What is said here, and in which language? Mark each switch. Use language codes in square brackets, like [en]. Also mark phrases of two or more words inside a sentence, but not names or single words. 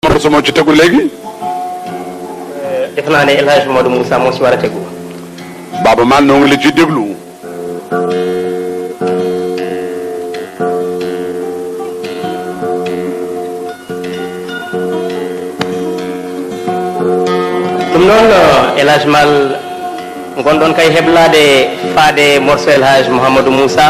[wo] morceau moo ci tegu léegi. def naa ne El Hadj Modou Moussa moo ci war a tegu. Baaba Maal noo ngi la ciy déglu. [ff] ɗum noon El Hadj Mal gonɗon kay heblade faade morceau El Hadj Mouhamadou Moussa.